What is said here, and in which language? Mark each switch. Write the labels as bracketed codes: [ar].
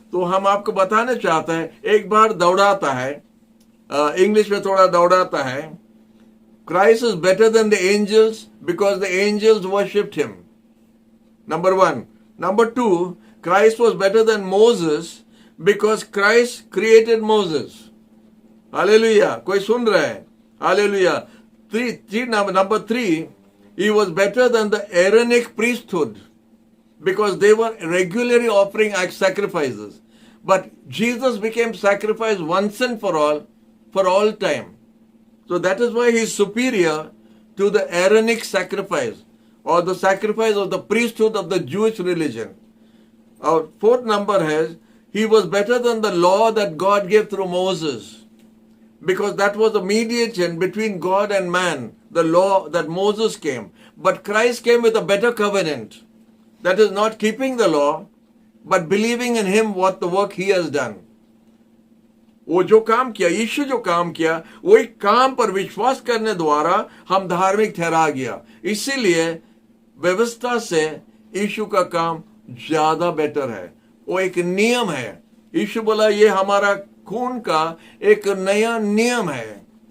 [hi] तो हम आपको बताना चाहते हैं, एक बार दौड़ाता है, इंग्लिश में थोड़ा दौड़ाता है, [en] Christ is better than the angels because the angels worshipped him. Number one. Number two, Christ was better than Moses because Christ created Moses. [hi] Hallelujah. कोई सुन रहा है? Hallelujah. [en] Number three, he was better than the Aaronic priesthood because they were regularly offering sacrifices. But Jesus became sacrifice once and for all time. So that is why he is superior to the Aaronic sacrifice or the sacrifice of the priesthood of the Jewish religion. Our fourth number has, he was better than the law that God gave through Moses, because that was a mediation between God and man, the law that Moses came. But Christ came with a better covenant. That is not keeping the law, but believing in him, what the work he has done. [hi] वो जो काम किया, यीशु जो काम किया, वही काम पर विश्वास करने द्वारा हम धार्मिक ठहरा गया. इसीलिए व्यवस्था से यीशु का काम ज्यादा बेटर है. वो एक नियम है. यीशु बोला ये हमारा खून का एक नया नियम है.